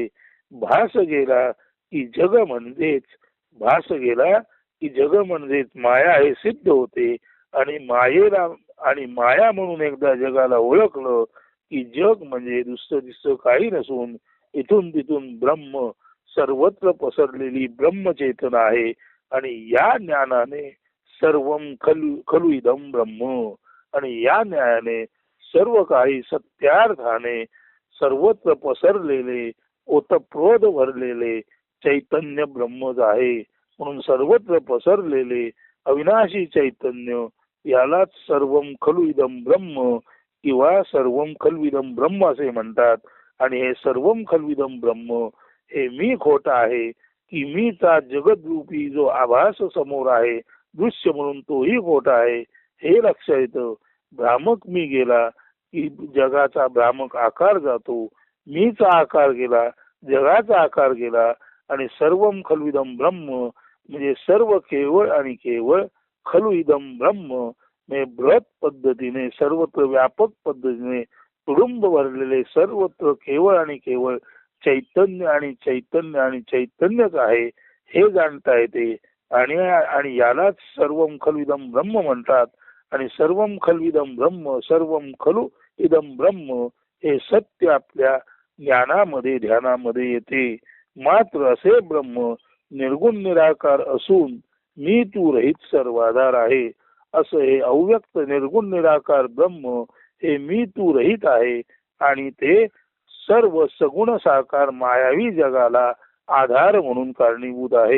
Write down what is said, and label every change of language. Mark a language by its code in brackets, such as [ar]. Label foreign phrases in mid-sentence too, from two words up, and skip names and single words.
[mr] भास गेला की जग म्हणजेच, भास गेला की जग म्हणजेच माया हे सिद्ध होते. आणि मायेला आणि माया म्हणून एकदा जगाला ओळखलं की जग म्हणजे दुसरं दिसतं काही नसून इथून तिथून ब्रह्म सर्वत्र पसरलेली ब्रह्मचेतना आहे. आणि या ज्ञानाने [sa] सर्वम खलु इदम ब्रह्म, [mr] आणि या न्यायाने सर्व काही सत्यार्थाने सर्वत्र पसरलेले ओतप्रोत भरलेले चैतन्य ब्रह्मच आहे. म्हणून सर्वत्र पसरलेले अविनाशी चैतन्य यालाच [sa] सर्वम खलु इदम ब्रह्म [mr] किंवा [sa] सर्वम खलु इदम ब्रह्म [mr] असे म्हणतात. आणि हे [sa] सर्वम खलु इदम ब्रह्म [mr] हे मी खोटा आहे की मीचा जगत रूपी जो आभास समोर आहे दृश्य म्हणून तोही खोटा आहे हे लक्षात येतं. भ्रामक मी गेला की जगाचा भ्रामक आकार जातो, मीचा आकार गेला जगाचा आकार गेला. आणि [sa] सर्वम खलु इदम ब्रह्म [mr] म्हणजे सर्व केवळ आणि केवळ [sa] खलु इदम ब्रह्म [mr] म्हणजे बृहत पद्धतीने सर्वत्र व्यापक पद्धतीने तुडुंब भरलेले सर्वत्र केवळ आणि केवळ चैतन्य आणि चैतन्य आणि चैतन्यच आहे हे जाणता येते. आणि यालाच [sa] सर्वम खलु इदम ब्रह्म [mr] म्हणतात. [sa] आणि सर्वम खलु इदम ब्रह्म, सर्वम खलु इदम ब्रह्म [mr] हे सत्य आपल्या ज्ञानामध्ये ध्यानामध्ये येते. मात्र असे ब्रह्म निर्गुण निराकार असून मी तू रहित सर्वाधार आहे. असं हे अव्यक्त निर्गुण निराकार ब्रह्म हे मी तू रहित आहे आणि ते सर्व सगुण साकार मायावी जगाला आधार म्हणून कारणीभूत आहे.